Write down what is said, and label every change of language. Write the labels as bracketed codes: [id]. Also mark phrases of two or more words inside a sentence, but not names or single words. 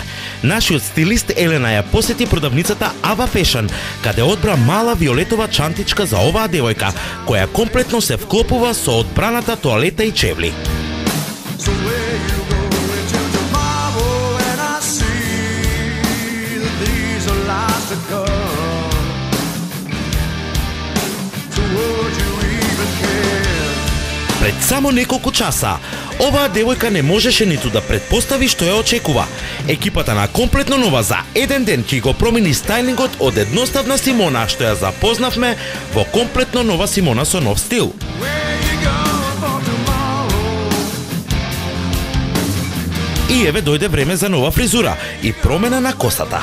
[mk] Нашиот стилист Елена ја посети продавницата Ava Fashion, каде одбра мала виолетова чантичка за оваа девојка, која комплетно се вклопува со одбраната тоалета и чевли. [en] So where you go into tomorrow, and I see that these are lies to come. So would you even care? [mk] Пред само неколку часа, оваа девојка не можеше ниту да претпостави што ја очекува. Екипата на комплетно нова за еден ден ќе го промени стајлингот од едноставна Симона, што ја запознавме, во комплетно нова Симона со нов стил. И еве дојде време за нова фризура и промена на косата.